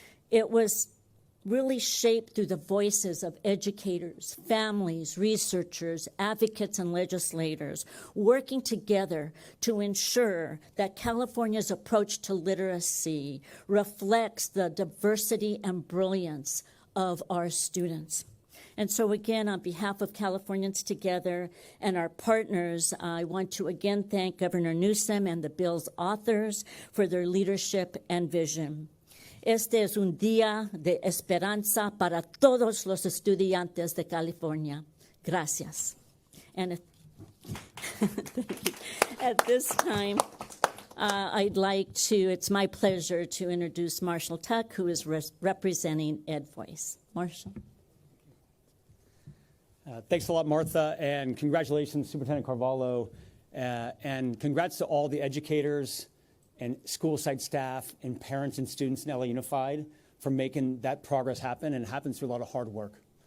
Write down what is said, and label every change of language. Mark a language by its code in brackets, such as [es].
[en] It was really shaped through the voices of educators, families, researchers, advocates, and legislators working together to ensure that California's approach to literacy reflects the diversity and brilliance of our students. And so again, on behalf of Californians Together and our partners, I want to again thank Governor Newsom and the bill's authors for their leadership and vision. [es] Este es un día de esperanza para todos los estudiantes de California. [en] Gracias. And thank you. At this time, it's my pleasure to introduce Marshall Tuck, who is representing EdVoice. Marshall. Thanks a lot, Martha, and congratulations, Superintendent Carvalho, and congrats to all the educators and school site staff and parents and students in LA Unified for making that progress happen, and it happens through a lot of hard work.